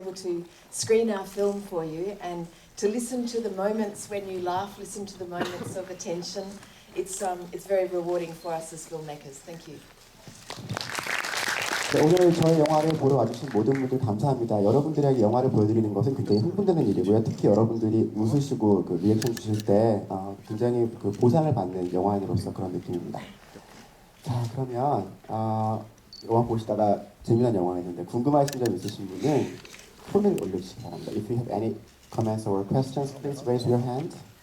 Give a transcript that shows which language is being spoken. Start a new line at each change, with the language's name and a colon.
English: able to screen our film for you and to listen to the moments when you laugh, listen to the moments of attention. It's very rewarding for us as filmmakers. Thank you.
Korean: 네, 오늘 저희 영화를 보러 와주신 모든 분들 감사합니다. 여러분들에게 영화를 보여드리는 것은 굉장히 흥분되는 일이고요. 특히 여러분들이 웃으시고 그 리액션 주실 때 굉장히 그 보상을 받는 영화인으로서 그런 느낌입니다. 자, 그러면 영화 보시다가 재미난 영화가 있는데 궁금하신 점 있으신 분은 손을 올려주시기 바랍니다.
English: If you have any comments or questions, please raise your hand.